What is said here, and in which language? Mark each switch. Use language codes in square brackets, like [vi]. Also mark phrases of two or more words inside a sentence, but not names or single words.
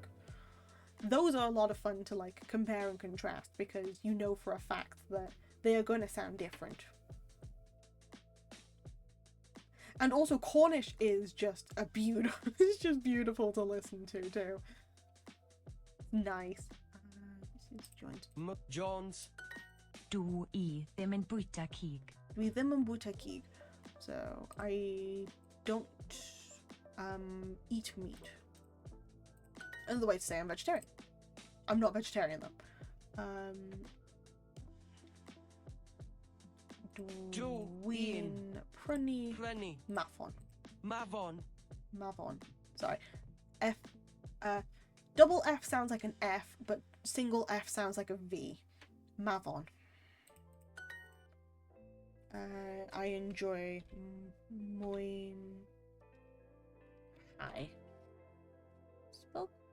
[en] Those are a lot of fun to like compare and contrast because you know for a fact that they are going to sound different. And also Cornish is just it's just beautiful to listen to too. Nice. This is joint. Jones. [cy] Dwi ddim yn bwyta cig. Dwi ddim yn bwyta cig. [en] So I don't eat meat. Another way to say I'm vegetarian. I'm not vegetarian though. [cy] Dwi'n prynu Mafon. [en] Sorry. Double F sounds like an F, but single F sounds like a V. Mafon. I enjoy moin. Hi. Spell.